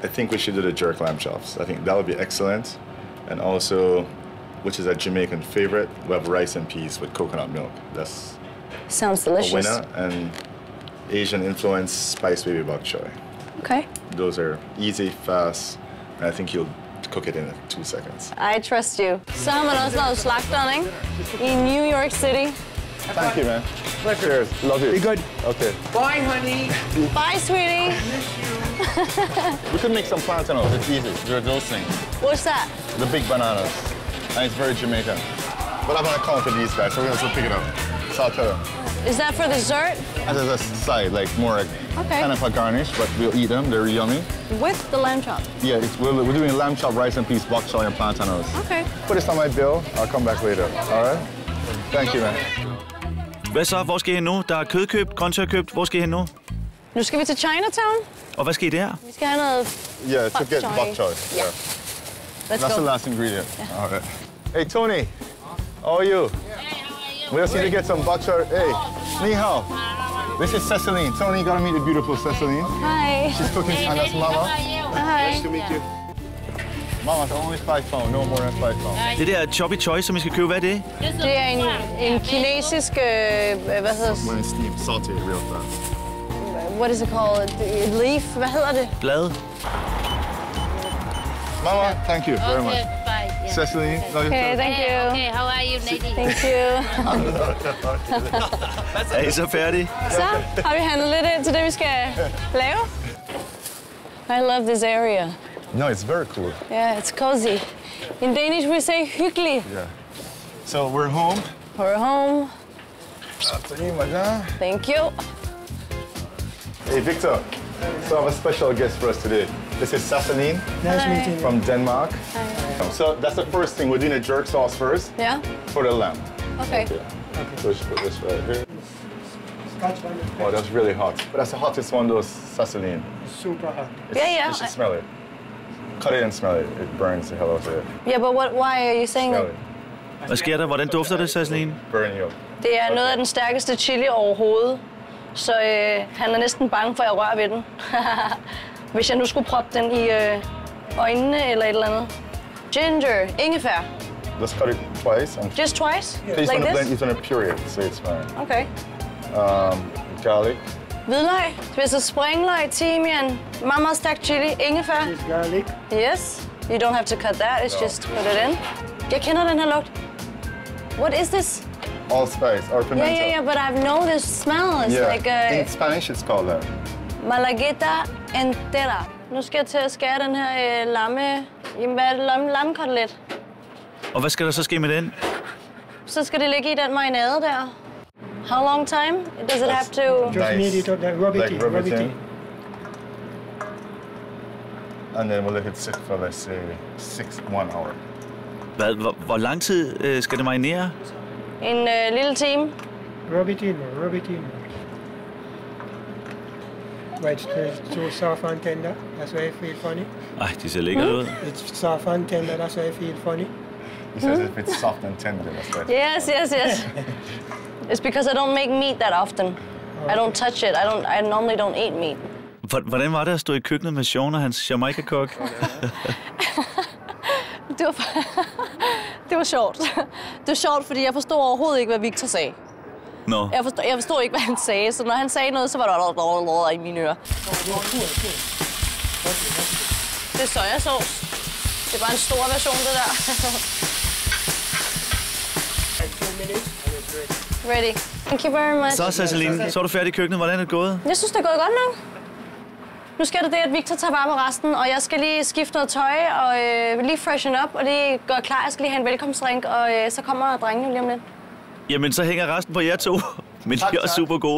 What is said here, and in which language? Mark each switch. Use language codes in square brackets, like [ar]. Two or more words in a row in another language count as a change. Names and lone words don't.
[en] I think we should do the jerk lamb chops. I think that would be excellent. And also, which is a Jamaican favorite, we have rice and peas with coconut milk. That's Sounds delicious. a winner. And Asian influence spiced baby bok choy. Okay. Those are easy, fast, and I think you'll cook it in 2 seconds. I trust you. [da] Så har man også lavet slagteren, ikke? I New York City. [en] Thank you, man. Cheers. Love you. Be good. Okay. Bye, honey. Bye, sweetie. We could make some plantains. It's easy. There are those things. What's that? The big bananas. And it's very Jamaican. But I'm gonna count for these guys, so we're gonna pick it up. Salt, pepper. Is that for dessert? And there's a side, like more like Okay. kind of a garnish, but we'll eat them. They're yummy. With the lamb chop. Yeah, we're doing lamb chop, rice and peas, bok choy, and plantains. Okay. Put this on my bill. I'll come back later. All right? Thank you, man. [da] Hvad så? Hvor skal I hen nu? Der er kødkøbt, grøntsagkøbt. Hvor skal I hen nu? Nu skal vi til Chinatown. Og hvad skal I der? Vi skal have noget [en] Yeah, to bok get choy. bok choy. Yeah. Let's That's go. the last ingredient. Yeah. All right. Hey, Tony. How are you? We just need to get some bok choy. Hey, ni hao. This is Ceciline. Tony, you gotta meet the beautiful Ceciline. [da] Hej. [en] She's cooking, and that's Mama. [da] Hej. [en] Nice to meet you. Mama's only 5 pounds, no more than 5 pounds. [da] Det der choppy choy, som I skal købe, hvad er det? Det er en kinesisk, hvad hedder det? [en] When it's steamed, saute it real fast. What is it called? Leaf? [da] Hvad hedder det? Blad. [en] Mama, thank you very much. Bye. Yeah. Ceciline, love you Okay, too. thank you. Okay, how are you, lady? Thank you. [da] Er I så færdige? Så har vi handlet lidt ind til det, vi skal lave. [en] I love this area. No, it's very cool. Yeah, it's cozy. In Danish we say hyggelig. Yeah. So we're home. We're home. After you, madame. Thank you. Hey, Victor. So I have a special guest for us today. This is Ceciline Nice meeting you. from Denmark. So that's the first thing. We're doing a jerk sauce first Yeah? for the lamb. Okay. So just put this right here. Scotch bonnet. Oh, that's really hot. But that's the hottest one, those Ceciline. Super hot. Yeah. You should smell it. Cut it and smell it. It burns the hell out of it. Yeah, but why are you saying Smell that? it. [da] Hvad sker der? Hvordan dufter det, Sasseline? [en] Burn you up. [da] Det er noget af den stærkeste chili overhovedet. Så han er næsten bange for, at jeg rører ved den. Hvis jeg nu skulle proppe den i øjnene eller et eller andet. Ginger, ingefær. [en] Let's cut it twice. And Just twice? so Like he's gonna this? blend, he's gonna puree it, so it's fine. Okay. Garlic. [da] Hvidløg, spidset springløg, timian, meget, meget stærk chili, ingefær. [en] This garlic. Yes. You don't have to cut that, it's just put it in. [da] Jeg kender den her lugt. [en] What is this? Allspice or pimento. Yeah, but I know this smell. It's Yeah. like In Spanish, it's called that. [es] malagueta entera. [da] Nu skal jeg til at skære den her lamme... Jamen, hvad er det? Lammekotelet. Og hvad skal der så ske med den? Så skal det ligge i den marinade der. [en] How long time does it have to... Just Nice. need it, rub it Like in, rub rub it it in. in. And then we'll let it sit for, let's say, 1 hour. [da] Hvor lang tid skal det marinere? En lille time. [en] Rub it in, rub it in. Right, it's so soft and tender, that's why I feel funny. Ej, de ser lækkert ud. It's soft and tender, that's why I feel funny. He says if it's soft and tender, that's right. Yes. It's because I don't make meat that often. I don't touch it. I normally don't eat meat. [da] Hvordan var det at stå i køkkenet med Sean og hans Jamaica-kok? Det var sjovt. Det var sjovt, fordi jeg forstod overhovedet ikke, hvad Victor sagde. Nå. Jeg forstod ikke, hvad han sagde, så når han sagde noget, så var der i mine ører. Det er sojasauce. Det er bare en stor version, det der. [en] 2 minutes and it's ready. Ready. Thank you very much. [da] Så, Ceciline, så er du færdig i køkkenet. Hvordan er det gået? Jeg synes, det er gået godt nok. Nu sker det, at Victor tager vare på resten, og jeg skal lige skifte noget tøj og lige [en] freshen up [da] og lige gøre klar. Jeg skal lige have en velkomstdrink, og så kommer drengene lige om lidt. Jamen, så hænger resten på jer to. Men de er også super gode.